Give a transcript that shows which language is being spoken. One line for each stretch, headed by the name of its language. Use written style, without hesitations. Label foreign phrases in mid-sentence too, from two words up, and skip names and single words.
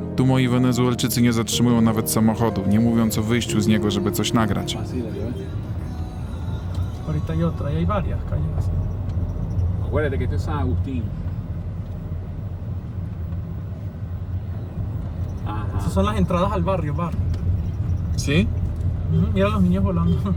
Polish: Tu moi Wenezuelczycy nie zatrzymują nawet samochodu, nie mówiąc o wyjściu z niego, żeby coś nagrać.
Spanish: Ahorita hay otra, y hay varias calles así. Acuérdate que esto es San Agustín. Ajá. Esas son las entradas al barrio. ¿Sí? Mira los niños volando.